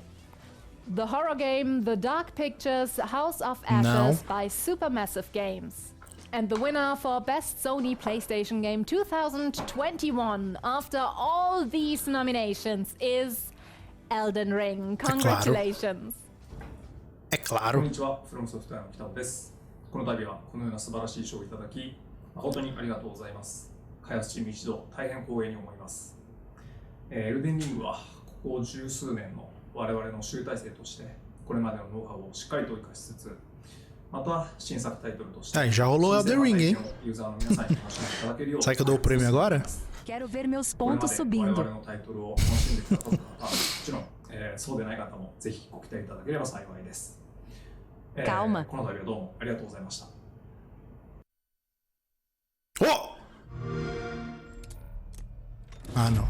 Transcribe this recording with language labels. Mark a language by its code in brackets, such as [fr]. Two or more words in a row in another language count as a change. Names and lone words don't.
[en] The horror game The Dark Pictures House of Ashes by Supermassive Games. And the winner for Best Sony PlayStation Game 2021 after all these nominations is Elden Ring. Congratulations. [ja] こんにちは、フロムソフトウェアの北尾です。この度はこのような素晴らしい賞をいただき、誠にありがとうございます。開発チーム一同大変光栄に思います。エルデンリングはここ十数年の我々の集大成としてこれまでのノウハウをしっかりと生かしつつ、また新作タイトルとして [pt] já rolou Elden Ring, hein? [ja] ユーザーの皆さんに楽しんでいただけるよう [pt] Será que eu dou o prêmio agora? Quero ver meus pontos subindo. [ja] 我々のタイトルを楽しんでくださった方、もちろん、そうでない方もぜひご期待いただければ幸いです。 [pt] Calma. [ja] この度はどうもありがとうございました。 [pt] Oh! Ah, não.